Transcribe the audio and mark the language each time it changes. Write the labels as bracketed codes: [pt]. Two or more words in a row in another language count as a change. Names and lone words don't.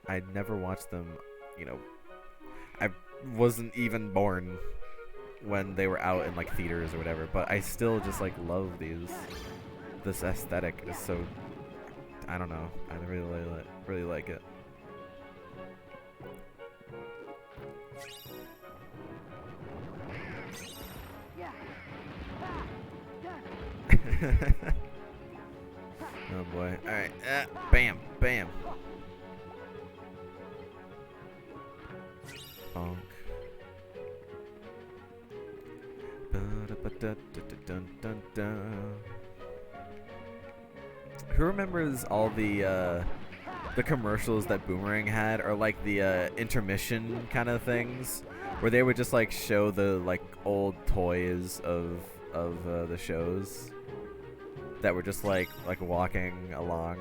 [en] I never watched them, you know, I wasn't even born when they were out in like theaters or whatever, but I still just like love this aesthetic is so, I don't know, I really like it. Oh boy. Alright. Bam. Bam. Bonk. Ba-da-ba-da-da-dun-dun-dun. Who remembers all the commercials that Boomerang had, or like the intermission kind of things, where they would just like show the like old toys of the shows that were just like walking along.